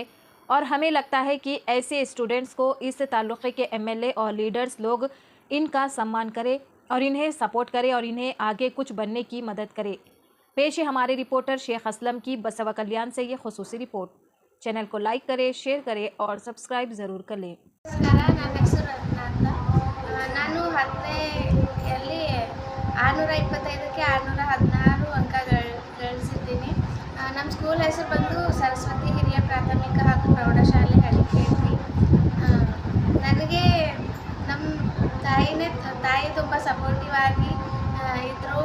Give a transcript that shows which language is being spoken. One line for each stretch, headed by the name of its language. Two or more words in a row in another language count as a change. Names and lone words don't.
Hindi: और हमें लगता है कि ऐसे स्टूडेंट्स को इस तालुक़े के MLA और लीडर्स लोग इनका सम्मान करें और इन्हें सपोर्ट करें और इन्हें आगे कुछ बनने की मदद करें। पेश है हमारे रिपोर्टर शेख असलम की बसवा कल्याण से ये खुसूसी रिपोर्ट। चैनल को लाइक करें, शेयर करें और सब्सक्राइब ज़रूर कर लें।
Kannada: ನಾನು 10ನೇ 625ಕ್ಕೆ 616 ಅಂಕ ಗಳಿಸಿದ್ದೀನಿ। ನಮ್ಮ ಸ್ಕೂಲ್ ಹೆಸರು ಬಂದು ಸರಸ್ವತಿ ಹಿರಿಯ ಪ್ರಾಥಮಿಕ ಹಾಗೂ ಪ್ರೌಢಶಾಲೆ ಹಳಿಕೇರಿ। ನನಗೆ ನಮ್ಮ ತಾಯಿ ತುಂಬ ಸಪೋರ್ಟಿವ್ ಆಗಿ ಇದ್ದರು।